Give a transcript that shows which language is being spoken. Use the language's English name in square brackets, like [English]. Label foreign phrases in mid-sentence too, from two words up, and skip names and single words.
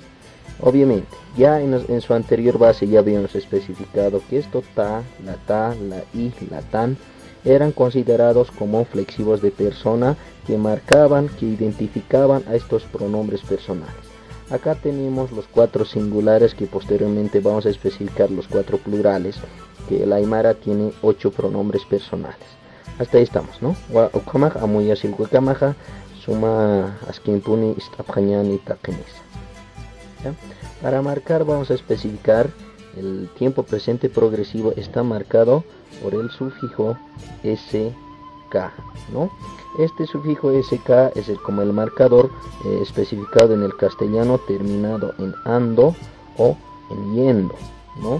[Spanish] Obviamente, ya en su anterior base ya habíamos especificado que esto ta, la i, la tan, eran considerados como flexivos de persona que marcaban, que identificaban a estos pronombres personales. Acá tenemos los 4 singulares, que posteriormente vamos a especificar los 4 plurales, que el aymara tiene 8 pronombres personales. Hasta ahí estamos, ¿no? [Aymara] Ukamaj amuya silkuekamaja suma askimpuni istapjañani takenisa. [Spanish] Para marcar vamos a especificar el tiempo presente progresivo. Está marcado por el sufijo SK, ¿no? Este sufijo SK es como el marcador especificado en el castellano terminado en ando o en yendo, ¿no?